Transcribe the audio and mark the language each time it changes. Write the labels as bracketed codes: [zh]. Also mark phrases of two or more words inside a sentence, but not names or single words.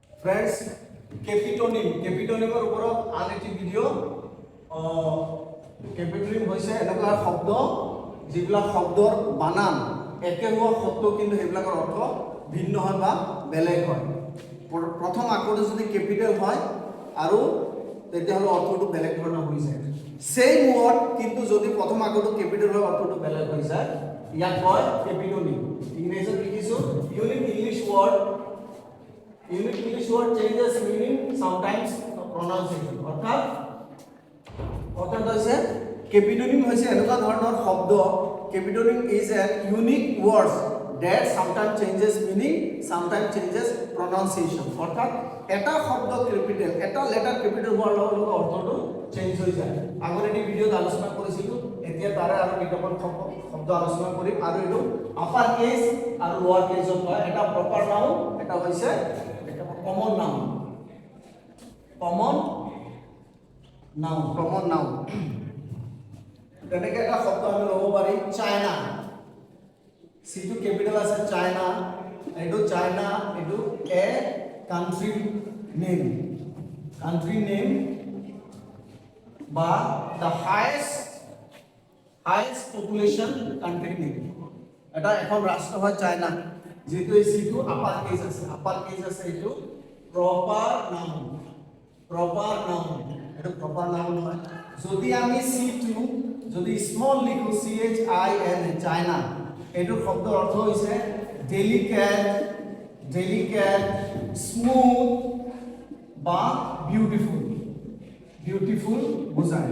[as] ফ্ৰেণ্ডছ কেপিটনিমৰ ওপৰত আন এটি ভিডিঅ' কেপিটনিম হৈছে এনেকুৱা শব্দ যিবিলাক শব্দৰ বানান একে হোৱা শব্দ কিন্তু সেইবিলাকৰ অৰ্থ ভিন্ন হয় বা বেলেগ হয়। প্ৰথম আখৰটো যদি কেপিটেল হয় আৰু তেতিয়াহ'লে অৰ্থটো বেলেগ ধৰণৰ হৈ যায়। [en] same word [as] কিন্তু যদি প্ৰথম আখৰটো কেপিটেল হয় অৰ্থটো বেলেগ হৈ যায়। ইয়াক কয় কেপিটনিম। ইংৰাজীত লিখিছো [en] unique English word changes meaning sometimes pronunciation [as] অর্থাৎ হৈছে কেপিটনিম হৈছে এনেকুৱা ধৰণৰ শব্দ কেপিটনিম [en] is an unique word that sometimes changes meaning sometimes changes pronunciation [as] অর্থাৎ এটা শব্দ কেপিটেল এটা লেটাৰ কেপিটেল হোৱাৰ লগে লগে অৰ্থটো চেঞ্জ হৈ যায়। আগৰ এটি ভিডিঅ'ত আলোচনা কৰিছিলো, এতিয়া তাৰে আৰু কেইটামান শব্দ আলোচনা কৰিম আৰু এইটো [en] upper case [as] আৰু [en] lower caseত [as] হয়। এটা [en] proper noun, [as] এটা হৈছে [en] common noun. [as] তেনেকে এটা শব্দ আমি ল'ব পাৰি চাইনা। সিটো কেপিটেল আছে চাইনা, এইটো চাইনা, এইটো [en] a country name [as] বা [en] the highest population country [as] নেম। এটা এখন ৰাষ্ট্ৰ হয় চাইনা, যেটো এই সিটো [en] upper case [as] আছে এইটো [en] proper noun [as] এটা [en] proper noun [as] হয়। যদি আমি সিটো যদি স্মল লিখো CHIN চাইনা, এইটো শব্দৰ অৰ্থ হৈছে [en] delicate smooth [as] বা বিউটিফুল বুজায়।